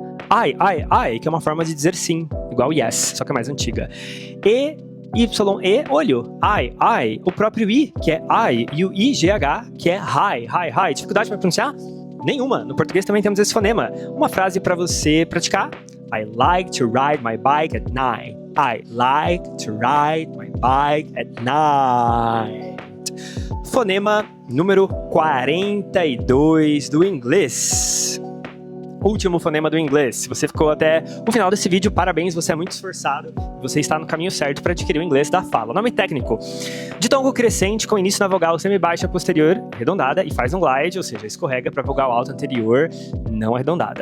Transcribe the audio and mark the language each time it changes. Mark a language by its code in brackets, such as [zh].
[pt] AYE, I, que é uma forma de dizer sim, igual yes, só que é mais antiga. YE, olho, I, o próprio I, que é I, e o IGH, que é high. Dificuldade para pronunciar? Nenhuma. No português também temos esse fonema. Uma frase para você praticar: [en] I like to ride my bike at night. I like to ride my bike at night. [pt] Fonema número 42 do inglês. Último fonema do inglês. Se você ficou até o final desse vídeo, parabéns, você é muito esforçado. Você está no caminho certo para adquirir o inglês da fala. Nome técnico: ditongo crescente com início na vogal semibaixa posterior arredondada e faz um glide, ou seja, escorrega para vogal alta anterior não arredondada.